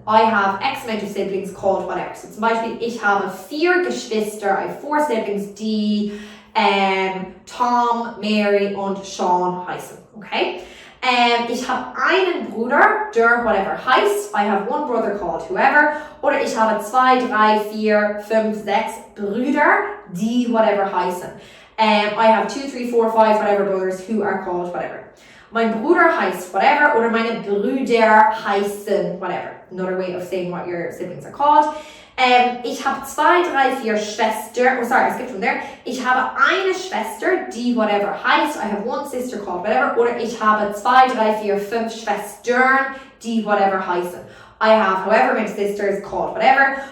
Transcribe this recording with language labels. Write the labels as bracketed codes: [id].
[en] I have X amount of siblings called whatever. [de] So zum Beispiel, ich habe 4 Geschwister, [en] I have 4 siblings, [de] die Tom, Mary und Sean heißen, okay? Ich habe einen Bruder, der whatever heißt. [en] I have one brother called whoever. [de] Oder ich habe 2, 3, 4, 5, 6 Brüder, die whatever heißen. [en] I have 2, 3, 4, 5 whatever brothers who are called whatever. [de] Mein Bruder heißt whatever oder meine Brüder heißen whatever. [en] Another way of saying what your siblings are called. [de] Ich habe 2, 3, 4 Schwestern. [en] Oh, sorry, I skipped from there. [de] Ich habe eine Schwester, die whatever heißt. [en] I have one sister called whatever. [de] Oder ich habe 2, 3, 4, 5 Schwestern, die whatever heißen. [en] I have however many sisters called whatever.